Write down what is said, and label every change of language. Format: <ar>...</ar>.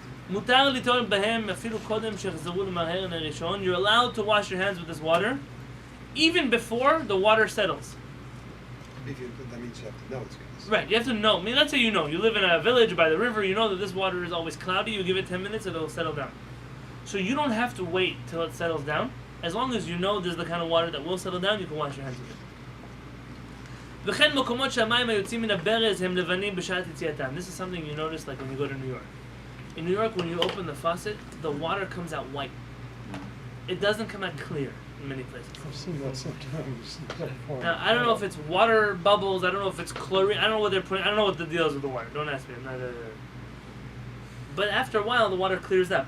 <he>מותר ליטול בהם אפילו קודם שיחזרו למהר הראשון.</he> <en>You're allowed to wash your hands with this water, even before the water settles. That means you have to know it's good. Right, you have to know. I mean, let's say you know. You live in a village by the river, you know that this water is always cloudy, you give it 10 minutes, it'll settle down. So you don't have to wait till it settles down. As long as you know there's the kind of water that will settle down, you can wash your hands with it.</en> <he>וכן מקומות שהמים היוצאים מן הברז הם לבנים בשעת יציאתם.</he> <en>This is something you notice like when you go to New York. In New York, when you open the faucet, the water comes out white. It doesn't come out clear in many places. I've seen that sometimes. Now, I don't know if it's water bubbles, I don't know if it's chlorine, I don't know what they're putting, I don't know what the deal is with the water. Don't ask me, I'm not But after a while, the water clears up.</en>